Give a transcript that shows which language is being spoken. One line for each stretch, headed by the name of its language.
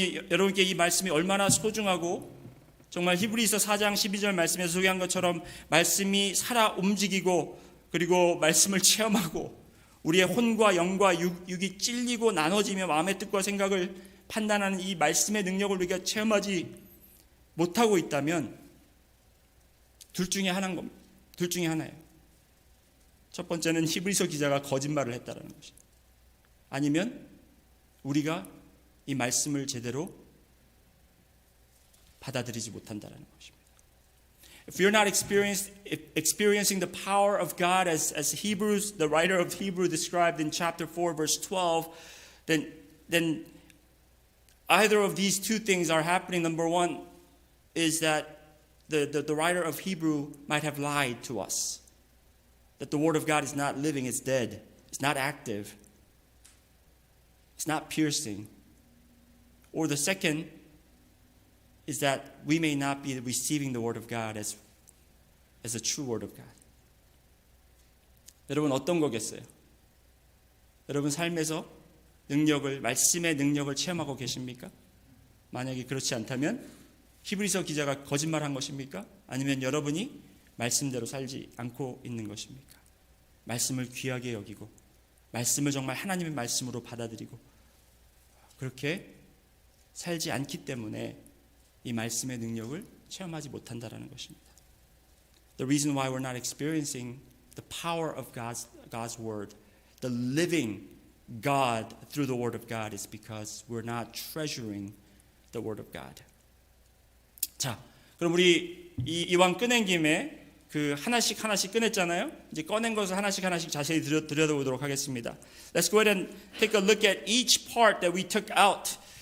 Korean: 여러분께 이 말씀이 얼마나 소중하고 정말 히브리서 4장 12절 말씀에서 소개한 것처럼 말씀이 살아 움직이고 그리고 말씀을 체험하고 우리의 혼과 영과 육이 찔리고 나눠지며 마음의 뜻과 생각을 판단하는 이 말씀의 능력을 우리가 체험하지 못하고 있다면 둘 중에 하나인 겁니다. 둘 중에 하나예요. 첫 번째는 히브리서 기자가 거짓말을 했다는 것이죠. 아니면 우리가 이 말씀을 제대로 받아들이지 못한다는 것입니다.
English: if you're not experiencing the power of God as Hebrews, the writer of Hebrew described in chapter 4, verse 12, then either of these two things are happening. Number one is that the writer of Hebrew might have lied to us. That the word of God is not living, it's dead. It's not active. It's not piercing. Or the second is that we may not be receiving the word of God as a true word of God.
Korean: 여러분 어떤 거겠어요? 여러분 삶에서 말씀의 능력을 체험하고 계십니까? 만약에 그렇지 않다면 히브리서 기자가 거짓말한 것입니까? 아니면 여러분이 말씀대로 살지 않고 있는 것입니까? 말씀을 귀하게 여기고 말씀을 정말 하나님의 말씀으로 받아들이고 그렇게 살지 않기 때문에 이 말씀의 능력을 체험하지 못한다라는 것입니다.
English: The reason why we're not experiencing the power of God's word, the living God through the word of God is because we're not treasuring the word of God.
Korean: 자, 그럼 우리 이왕 꺼낸 김에 그 하나씩 꺼냈잖아요. 이제 꺼낸 것을 하나씩 자세히 들여다보도록 하겠습니다.
English: Let's go ahead and take a look at each part that we took out.